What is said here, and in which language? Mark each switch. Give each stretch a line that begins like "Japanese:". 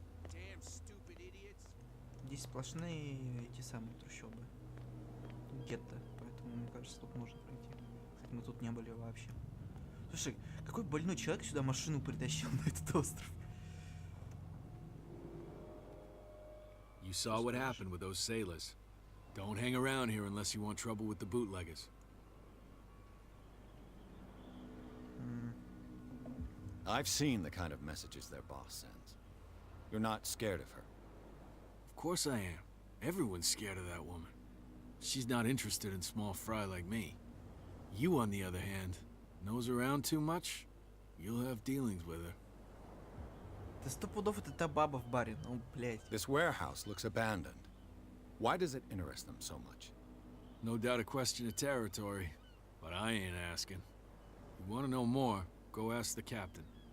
English: Damn stupid idiots.
Russian: Здесь сплошные эти самые трущобы. Гетто, поэтому мне кажется, тут можно пройти. Кстати, мы тут не были вообще. Слушай, какой больной человек сюда машину притащил на этот остров?
English: You saw what happened with those sailors. Don't hang around here unless you want trouble with the bootleggers. I've seen the kind of messages their boss sends. You're not scared of her. Of course I am. Everyone's scared of that woman. She's not interested in small fry like me. You, on the other hand, nose around too much, you'll have dealings with her.
Russian: Да сто пудов это та баба в баре, ну, блядь.
English: This warehouse looks abandoned. Why does it interest them so much? No doubt a question of territory, but I ain't asking. You want to know more, go ask the captain.